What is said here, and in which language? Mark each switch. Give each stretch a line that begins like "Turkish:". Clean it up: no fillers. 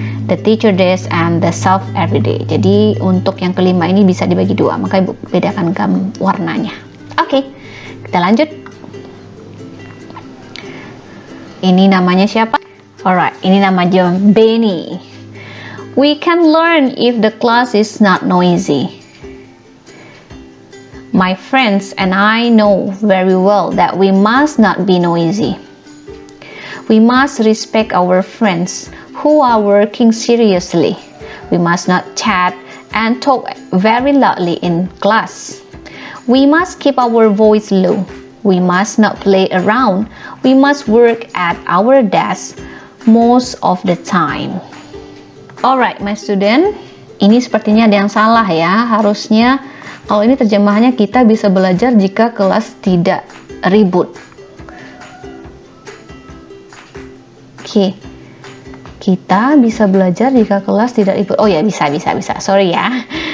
English: The teacher does and the self every day.
Indonesian: Jadi untuk yang kelima ini bisa dibagi 2. Maka Ibu bedakan warnanya. Oke, kita lanjut. Ini namanya siapa? Alright, ini nama dia Benny.
English: We can learn if the class is not noisy. My friends and I know very well that we must not be noisy. We must respect our friends who are working seriously. We must not chat and talk very loudly in class. We must keep our voice low. We must not play around. We must work at our desk most of the time. Alright, my student.
Indonesian: Ini sepertinya ada yang salah ya. Harusnya kalau ini terjemahannya kita bisa belajar jika kelas tidak ribut. Oke. Kita bisa belajar jika kelas tidak ribut. Oh ya, bisa. Sorry ya.